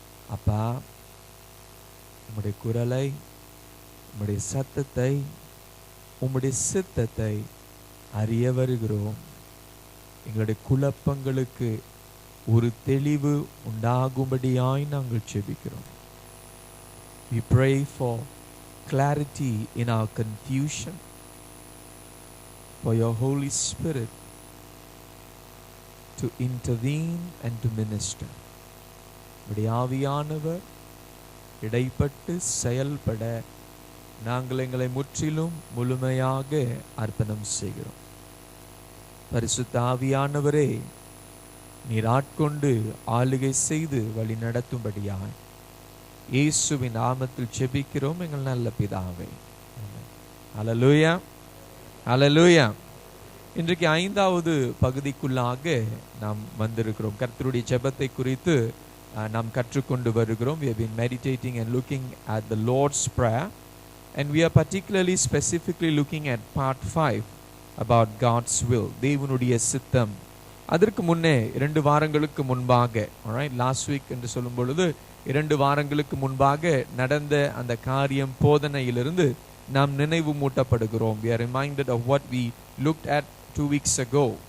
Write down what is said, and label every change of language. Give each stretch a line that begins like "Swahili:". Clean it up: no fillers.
Tamil: அப்பா, உம்முடைய குரலை, உம்முடைய சத்தத்தை, உம்முடைய சித்தத்தை அறிய வருகிறோம். எங்களுடைய குழப்பங்களுக்கு ஒரு தெளிவு உண்டாகும்படியாய் நாங்கள் ஜெபிக்கிறோம்.
English: We pray for clarity in our confusion, for your Holy Spirit to intervene and to minister.
Tamil: உம்முடைய ஆவியானவர் இடைப்பட்டு செயல்பட நாங்கள் எங்களை முற்றிலும் முழுமையாக அர்ப்பணம் செய்கிறோம். பரிசுத்த ஆவியானவரே, நீர் ஆட்கொண்டு ஆளுகை செய்து வழி நடத்தும்படியாய் இயேசுவின் நாமத்தில் ஜெபிக்கிறோம் எங்கள் நல்ல பிதாவே. ஹல்லேலூயா, ஹல்லேலூயா. இன்றைக்கு 5வது பகுதிக்குள்ளாக நாம் வந்திருக்கிறோம். கர்த்தருடைய ஜெபத்தை குறித்து நாம் கற்றுக்கொண்டு வருகிறோம்.
English: We have been meditating and looking at the Lord's Prayer, and we are particularly specifically looking at part 5 about God's will,
Tamil: தேவனுடைய சித்தம். அதற்கு முன்னே 2 வாரங்களுக்கு முன்பாக,
English: alright, last week
Tamil: என்று சொல்லும் பொழுது 2 வாரங்களுக்கு முன்பாக நடந்த அந்த காரியம் போதனையிலிருந்து நாம் நினைவு மூட்டப்படுகிறோம்.
English: We are reminded of what we looked at 2 weeks ago.